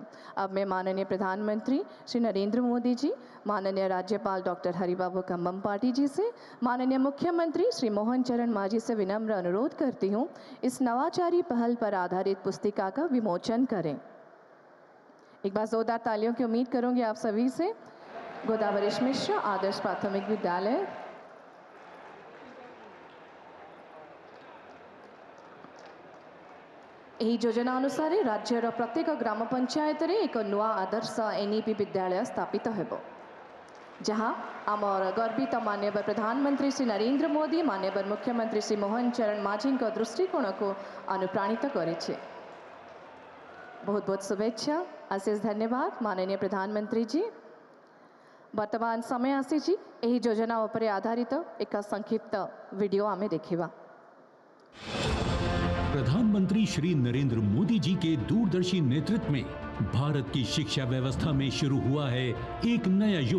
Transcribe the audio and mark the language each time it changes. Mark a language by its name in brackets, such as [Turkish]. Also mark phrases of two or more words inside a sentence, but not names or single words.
[Hindi] अब मैं माननीय प्रधानमंत्री श्री नरेंद्र मोदी जी, माननीय राज्यपाल डॉक्टर हरिबाबू कंबमपाटी जी से, माननीय मुख्यमंत्री श्री मोहन चरण मांझी से विनम्र अनुरोध करती हूँ, इस नवाचारी पहल पर आधारित पुस्तिका का विमोचन करें। एक बार जोरदार तालियों की उम्मीद करूंगी आप सभी से। गोदावरी मिश्र आदर्श प्राथमिक विद्यालय। [Odia] ଏହି ଯୋଜନା ଅନୁସାରେ ରାଜ୍ୟର ପ୍ରତ୍ୟେକ ଗ୍ରାମ ପଞ୍ଚାୟତରେ ଏକ ନୂଆ ଆଦର୍ଶ NEP ବିଦ୍ୟାଳୟ ସ୍ଥାପିତ ହେବ, ଯାହା ଆମର ଗର୍ବିତ ମାନ୍ୟବର ପ୍ରଧାନମନ୍ତ୍ରୀ ଶ୍ରୀ ନରେନ୍ଦ୍ର ମୋଦି, ମାନ୍ୟବର ମୁଖ୍ୟମନ୍ତ୍ରୀ ଶ୍ରୀ ମୋହନ ଚରଣ ମାଝୀଙ୍କ ଦୃଷ୍ଟିକୋଣକୁ ଅନୁପ୍ରାଣିତ କରିଛି। ବହୁତ ବହୁତ ଶୁଭେଚ୍ଛା। ଅଶେଷ ଧନ୍ୟବାଦ ମାନନୀୟ ପ୍ରଧାନମନ୍ତ୍ରୀ ଜୀ। ବର୍ତ୍ତମାନ ସମୟ ଆସି ଏହି ଯୋଜନା ଉପର ଆଧାରିତ ଏକ ସଂକ୍ଷିପ୍ତ ଭିଡିଓ ଆମେ ଦେଖିବା। [Hindi] प्रधानमंत्री श्री नरेंद्र मोदी जी के दूरदर्शी नेतृत्व में भारत की शिक्षा व्यवस्था में शुरू हुआ है एक नया युग।